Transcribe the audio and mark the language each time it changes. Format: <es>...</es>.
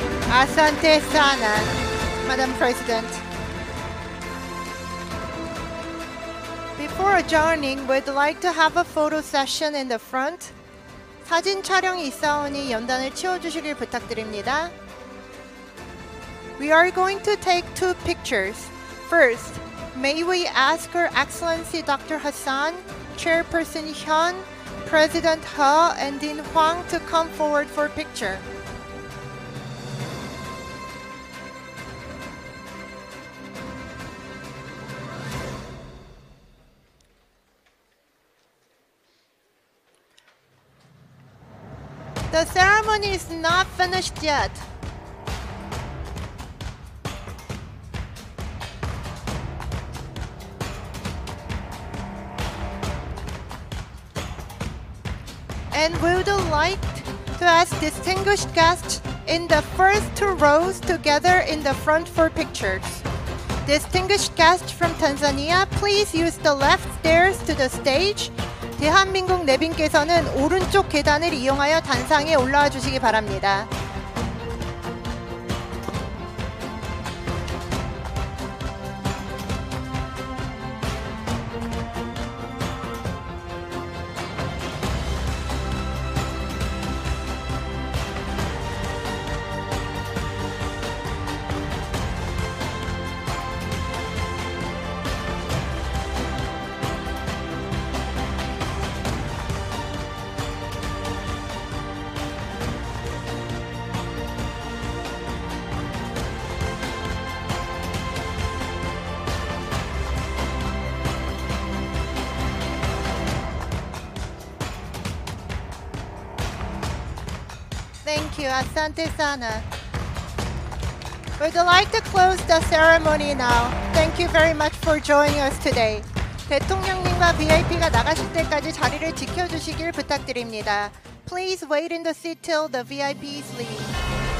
<sw>Asante sana,</sw> <en>Madam President. Before adjourning, we'd like to have a photo session in the front.</en> <ko>사진 촬영이 있사오니 연단을 치워주시길 부탁드립니다.</ko> <en>We are going to take 2 pictures. First, may we ask Her Excellency Dr. Hassan, Chairperson Hyun, President He, and Dean Hwang to come forward for a picture. The ceremony is not finished yet. And we would like to ask distinguished guests in the first 2 rows to gather in the front for pictures. Distinguished guests from Tanzania, please use the left stairs to the stage.</en> <ko>대한민국 내빈께서는 오른쪽 계단을 이용하여 단상에 올라와 주시기 바랍니다.</ko> <en>Thank you,</en> <sw>Asante sana.</sw> <en>We'd like to close the ceremony now. Thank you very much for joining us today.</en> <ko>대통령님과 VIP가 나가실 때까지 자리를 지켜주시길 부탁드립니다.</ko> <en>Please wait in the seat till the VIPs leave.</en>